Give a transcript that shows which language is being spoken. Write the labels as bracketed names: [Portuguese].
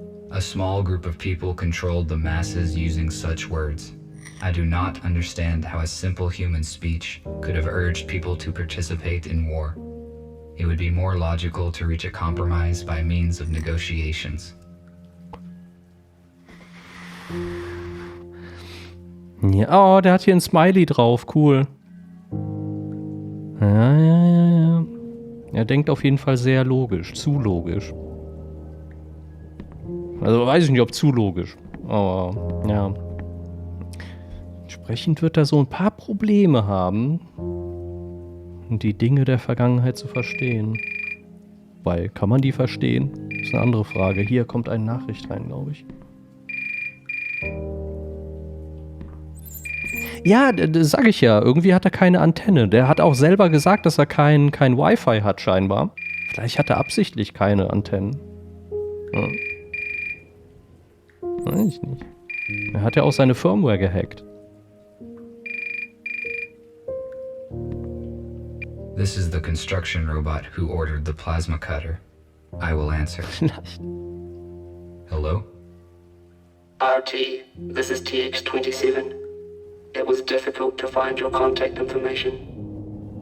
[English] A small group of people controlled the masses using such words. I do not understand how a simple human speech could have urged people to participate in war. It would be more logical to reach a compromise by means of negotiations. [German] Ja, oh, der hat hier ein Smiley drauf. Cool. Ja. Er denkt auf jeden Fall sehr logisch, zu logisch. Also weiß ich nicht, ob zu logisch, aber ja. Entsprechend wird er so ein paar Probleme haben, die Dinge der Vergangenheit zu verstehen. Weil, kann man die verstehen? Das ist eine andere Frage. Hier kommt eine Nachricht rein, glaube ich. Ja, das sag ich ja. Irgendwie hat er keine Antenne. Der hat auch selber gesagt, dass er kein Wi-Fi hat, scheinbar. Vielleicht hat er absichtlich keine Antennen. Ja. Weiß ich nicht. Er hat ja auch seine Firmware gehackt. [English] This is the construction robot who ordered the plasma cutter. I will answer. [German] Vielleicht. [English] Hello? RT, this is TX-27. It was difficult to find your contact information.